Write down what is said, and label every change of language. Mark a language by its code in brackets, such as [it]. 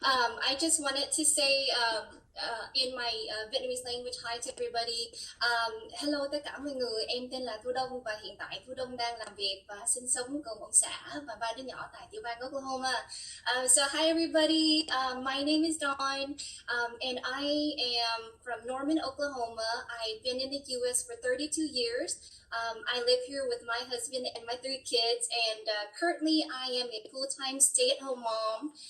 [en] I just wanted to say in my Vietnamese language hi to everybody. [vi] Hello tất cả mọi người, em tên là Thu Đông và hiện tại Thu Đông đang làm việc và sinh sống cùng ông xã và ba đứa nhỏ tại tiểu bang Oklahoma. [en] So hi everybody, my name is Dawn and I am from Norman, Oklahoma. I've been in the U.S. for 32 years. I live here with my husband and my 3 kids, and currently I am a full-time stay-at-home mom.